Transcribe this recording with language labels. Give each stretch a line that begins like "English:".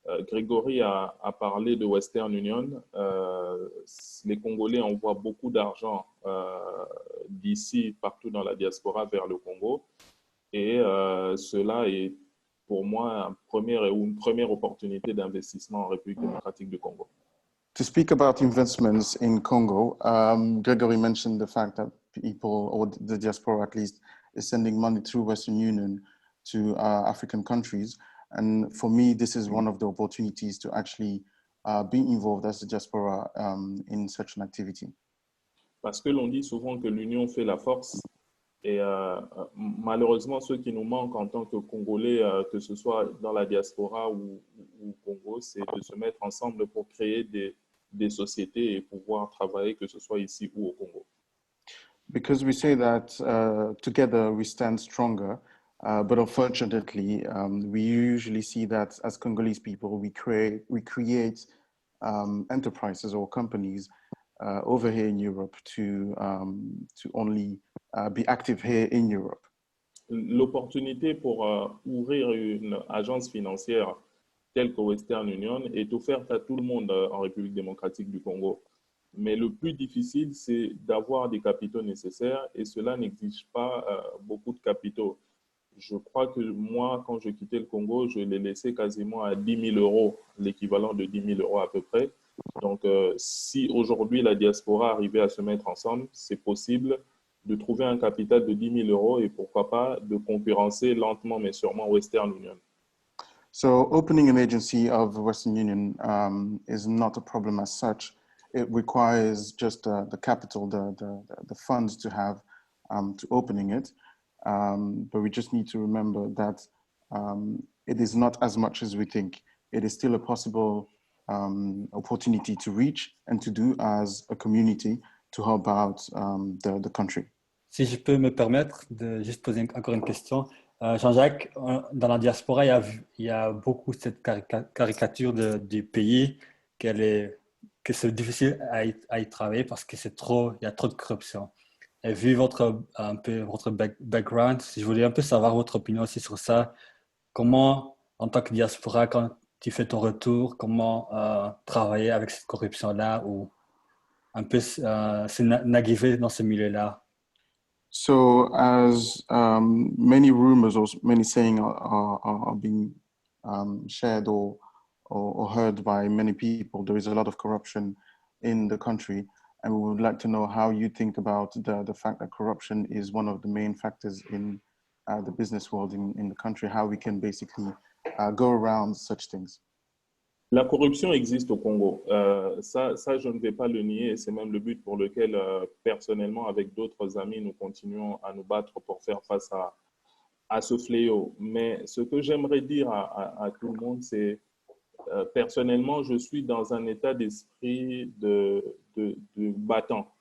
French: Grégory a parlé de Western Union. Les Congolais envoient beaucoup d'argent d'ici, partout dans la diaspora, vers le Congo. Et cela est pour moi une première opportunité d'investissement en République démocratique du Congo.
English: To speak about investments in Congo, Gregory mentioned the fact that people, or the diaspora at least, is sending money through Western Union to African countries. And for me, this is one of the opportunities to actually be involved as a diaspora in such an activity.
French: Parce que l'on dit souvent que l'union fait la force. Et malheureusement, ce qui nous manque en tant que Congolais, que ce soit dans la diaspora ou au Congo, c'est de se mettre ensemble pour créer des sociétés et pouvoir travailler, que ce soit ici ou au Congo.
English: Because we say that together we stand stronger, but unfortunately, we usually see that as Congolese people, we create enterprises or companies over here in Europe to only be active here in Europe.
French: L'opportunité pour ouvrir une agence financière telle que Western Union est offerte à tout le monde en République démocratique du Congo. Mais le plus difficile, c'est d'avoir des capitaux nécessaires et cela n'exige pas beaucoup de capitaux. Je crois que moi, quand je quittais le Congo, je l'ai laissé quasiment à 10 000 euros, l'équivalent de 10 000 euros à peu près. Donc, si aujourd'hui la diaspora arrivait à se mettre ensemble, c'est possible de trouver un capital de 10 000 euros et pourquoi pas de concurrencer lentement mais sûrement Western Union.
English: So opening an agency of Western Union is not a problem as such. It requires just the capital, the funds to have to opening it. But we just need to remember that it is not as much as we think. It is still a possible opportunity to reach and to do as a community to help out the country.
French: Si je peux me permettre de juste poser encore une question. Jean-Jacques, dans la diaspora, il y a beaucoup cette caricature du pays, que c'est difficile à y travailler parce que il y a trop de corruption. Et vu votre background, si je voulais un peu savoir votre opinion aussi sur ça, comment, en tant que diaspora, quand tu fais ton retour, comment travailler avec cette corruption-là ou un peu se naviguer dans ce milieu-là?
English: So as many rumors or many sayings are being shared or heard by many people, there is a lot of corruption in the country. And we would like to know how you think about the fact that corruption is one of the main factors in the business world in the country, how we can basically go around such things.
French: La corruption existe au Congo. Ça, je ne vais pas le nier et c'est même le but pour lequel, personnellement, avec d'autres amis, nous continuons à nous battre pour faire face à ce fléau. Mais ce que j'aimerais dire à tout le monde, c'est personnellement, je suis dans un état d'esprit de battant.